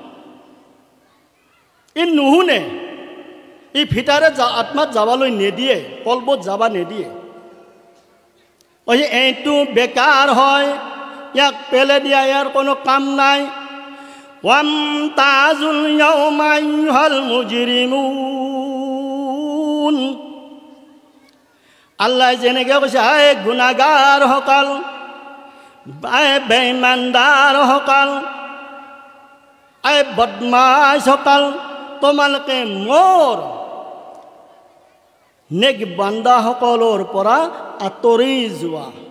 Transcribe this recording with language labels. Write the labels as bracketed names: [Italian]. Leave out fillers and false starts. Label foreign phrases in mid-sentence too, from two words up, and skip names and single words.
[Assamese] ই নুশুনে, ই ভিতৰে আত্মাত যাবলৈ নিদিয়ে, কলবত যাব নিদিয়ে। কৈছে এইটো বেকাৰ হয়, ইয়াক পেলাই দিয়া, ইয়াৰ কোনো কাম নাই। [Arabic] وامتازوا اليوم أيها المجرمون. [Assamese] আল্লাহ যেনেকৈ কৈছে, আই গুণাগাৰ সকল, আই বেঈমানদাৰ সকল, আই বদমাছ সকল, তোমালোকে মোৰ নেক বান্দাসকলৰ পৰা আঁতৰি যোৱা।